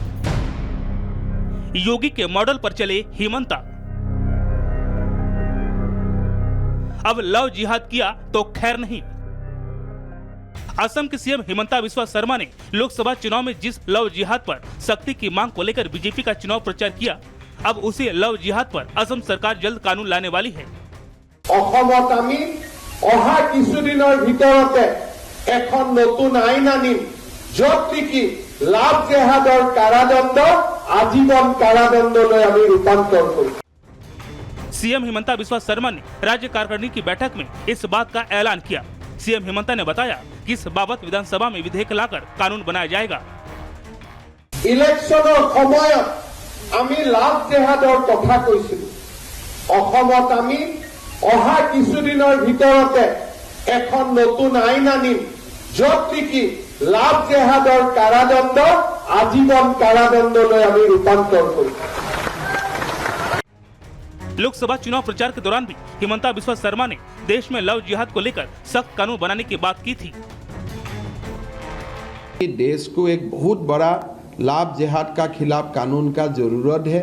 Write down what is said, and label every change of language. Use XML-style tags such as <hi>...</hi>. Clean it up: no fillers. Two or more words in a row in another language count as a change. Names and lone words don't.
<hi>योगी के मॉडल पर चले हिमंता, अब लव जिहाद किया तो खैर नहीं। असम के सीएम हिमंता बिस्वा शर्मा ने लोकसभा चुनाव में जिस लव जिहाद पर सख्ती की मांग को लेकर बीजेपी का चुनाव प्रचार किया, अब उसी लव जिहाद पर असम सरकार जल्द कानून लाने वाली है।</hi> <as>অসমত আমি অহা কিছুদিনৰ ভিতৰতে এখন নতুন আইন আনিম, য'ত নেকি লাভ জেহাদৰ কাৰাদণ্ড আজীৱন কাৰাদণ্ডলৈ আমি ৰূপান্তৰ কৰিম।</as> <hi>सीएम हिमंता बिस्वा शर्मा ने राज्य कार्यकारिणी की बैठक में इस बात का ऐलान किया। सीएम हिमंता ने बताया कि इस बाबत विधानसभा में विधेयक लाकर कानून बनाया जाएगा।</hi> <as>ইলেকশ্যনৰ সময়ত আমি লাভ জেহাদৰ কথা কৈছিলো। অসমত আমি অহা কিছুদিনৰ ভিতৰতে এখন নতুন আইন আনিম য'ত নেকি লাভ জেহাদৰ কাৰাদণ্ড আজীৱন কাৰাদণ্ডলৈ আমি ৰূপান্তৰ কৰিম।</as> <hi>लोकसभा चुनाव प्रचार के दौरान भी हिमंता बिस्वा शर्मा ने देश में लव जिहाद को लेकर सख्त कानून बनाने की बात की थी। देश को एक बहुत बड़ा लाभ जिहाद का खिलाफ कानून का जरूरत है।</hi>